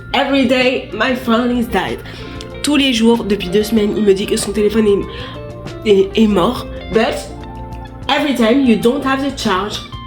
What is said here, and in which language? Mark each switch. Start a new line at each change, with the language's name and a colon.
English: Every day, my phone is dead.
French: Tous les jours, depuis 2 semaines, il me dit que son téléphone est mort.
English: But every time, you don't have the charge.